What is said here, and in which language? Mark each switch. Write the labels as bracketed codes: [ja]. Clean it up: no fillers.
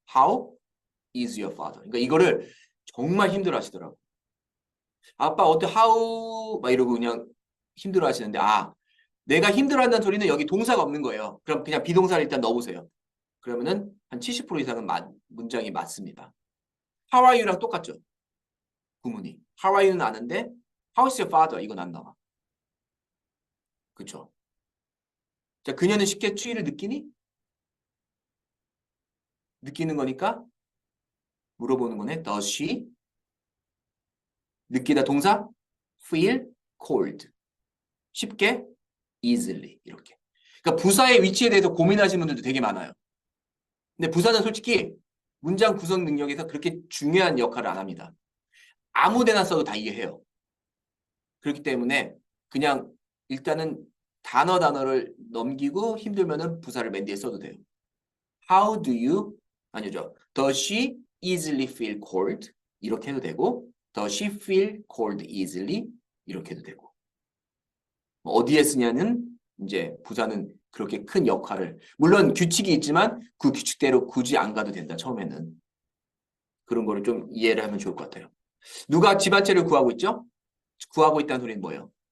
[en] How is your father? [ko] 그러니까 이거를 정말 힘들어 하시더라고요. 아빠 어때? How? 막 이러고 그냥 힘들어 하시는데, 내가 힘들어 한다는 소리는 여기 동사가 없는 거예요. 그럼 그냥 비동사를 일단 넣어보세요. 그러면은 한 70% 이상은 문장이 맞습니다. [en] How are you [ko] 랑 똑같죠? 구문이. [en] How are you는 [ko] 아는데 [en] How is your father? [ko] 이건 안 나와. 그쵸? 자, 그녀는 쉽게 추위를 느끼니? 느끼는 거니까 물어보는 거네. [en] Does she? [ko] 느끼다 동사? [en] Feel cold. 쉽게? Easily. 이렇게. [ko] 그러니까 부사의 위치에 대해서 고민하시는 분들도 되게 많아요. 근데 부사는 솔직히 문장 구성 능력에서 그렇게 중요한 역할을 안 합니다. 아무 데나 써도 다 이해해요. 그렇기 때문에 그냥 일단은 단어를 넘기고 힘들면은 부사를 맨 뒤에 써도 돼요. [en] How do you? 아니죠. Does she easily feel cold? [ko] 이렇게 해도 되고 [en] Does she feel cold easily? [ko] 이렇게 해도 되고 어디에 쓰냐는 이제 부사는 그렇게 큰 역할을 물론 규칙이 있지만 그 규칙대로 굳이 안 가도 된다. 처음에는. 그런 거를 좀 이해를 하면 좋을 것 같아요. 누가 집 한 채를 구하고 있죠? 구하고 있다는 소리는 뭐예요?